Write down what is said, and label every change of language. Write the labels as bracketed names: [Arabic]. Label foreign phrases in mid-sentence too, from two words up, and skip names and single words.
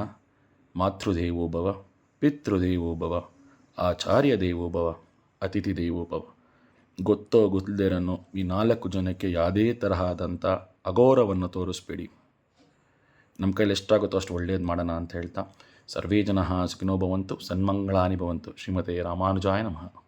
[Sanskrit] ಮಾತೃದೇವೋಭವ, ಪಿತೃದೇವೋಭವ, ಆಚಾರ್ಯ ದೇವೋಭವ, ಅತಿಥಿ ದೇವೋಭವ. [Kannada] ಗೊತ್ತೋ ಗೊತ್ತಿಲ್ಲದೇರನ್ನು ಈ 4 ಜನಕ್ಕೆ ಯಾವುದೇ ತರಹದಂಥ ಅಗೌರವವನ್ನು ತೋರಿಸ್ಬೇಡಿ. ನಮ್ಮ ಕೈಲಿ ಎಷ್ಟಾಗುತ್ತೋ ಅಷ್ಟು ಒಳ್ಳೆಯದು ಮಾಡೋಣ ಅಂತ ಹೇಳ್ತಾ, [Sanskrit] ಸರ್ವೇ ಜನಃ ಸುಖಿನೋ ಭವಂತು, ಸನ್ಮಂಗಳಾನಿ ಭವಂತು. ಶ್ರೀಮತೆ ರಾಮಾನುಜಾಯ ನಮಃ.